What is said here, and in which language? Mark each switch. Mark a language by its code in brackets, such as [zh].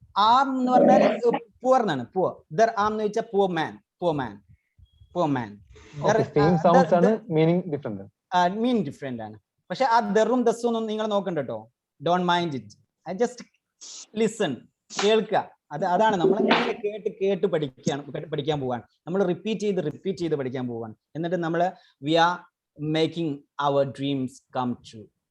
[ml] Arm എന്ന് പറഞ്ഞാൽ poor എന്നാണ്, poor. Their arm എന്ന് വെച്ചാൽ poor man. [en] Same sounds ആണ്, meaning different. Meaning different ആണ്. [ml] പക്ഷെ ആ ദറും ദസ്സും ഒന്നും നിങ്ങൾ നോക്കണ്ട കേട്ടോ. [en] Don't mind it. I just listen. [ml] കേൾക്കുക. അതാണ് നമ്മൾ കേട്ട് പഠിക്കാൻ പോവാണ്. നമ്മൾ റിപ്പീറ്റ് ചെയ്ത് പഠിക്കാൻ പോവാണ്. എന്നിട്ട് നമ്മൾ [en] we are making our dreams come true.